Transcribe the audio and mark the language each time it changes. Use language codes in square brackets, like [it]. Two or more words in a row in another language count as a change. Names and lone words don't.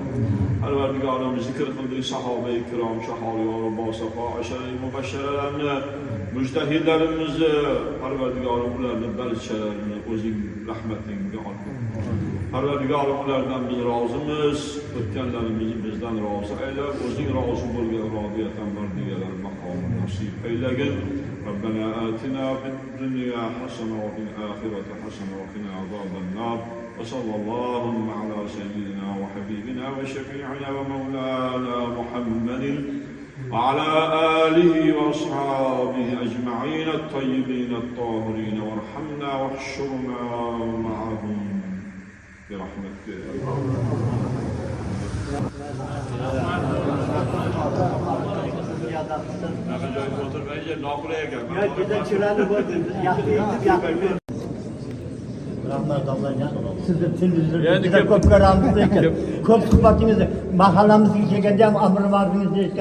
[uz] Parvardigorim zikr qildik sahoba-i ikrom, shahoriyor va bosafo, ashara-i mubashsharalarni, mujtahidlarimizni, Parvardigorim ularning barchalarini o'zing rahmatingga olgin. Parvardigorim ulardan biz rozimiz, o'tganlarimizni bizdan rozi aylab, o'zing rozi bo'lgan rodiyatan mardiyalar maqomini nasib aylagin. [ar] ربنا آتنا في الدنيا حسنة وفي الآخرة حسنة وقنا عذاب النار وصلى الله على سيدنا وحبيبنا وشفيعنا ومولانا محمد وعلى آله وأصحابه أجمعين الطيبين الطاهرين وارحمنا واحشرنا معهم برحمتك [uz] Rahmat Allah'ın sizni tiningizda ko'p ko'ramiz lekin ko'p suhbatingizni mahallamizga kelganda ham amr ma'rufingizni eshitgan.